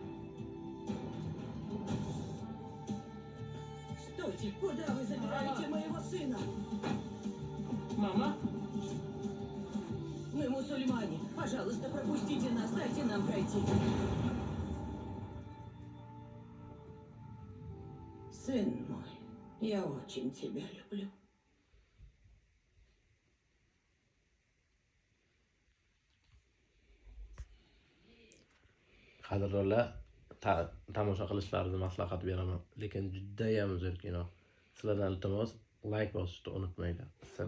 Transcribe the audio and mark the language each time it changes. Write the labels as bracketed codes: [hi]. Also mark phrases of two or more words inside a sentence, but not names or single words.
[ru] Стойте, куда вы забираете моего сына? Мама? Мы мусульмане. Пожалуйста, пропустите нас, дайте нам пройти. Сын мой, я очень тебя люблю. [uz] Qadrdonlar, tomosha qilishlaringizni maslahat beraman. Lekin juda ham zo'r kino. Sizlardan iltimos, like bosishni unutmanglar.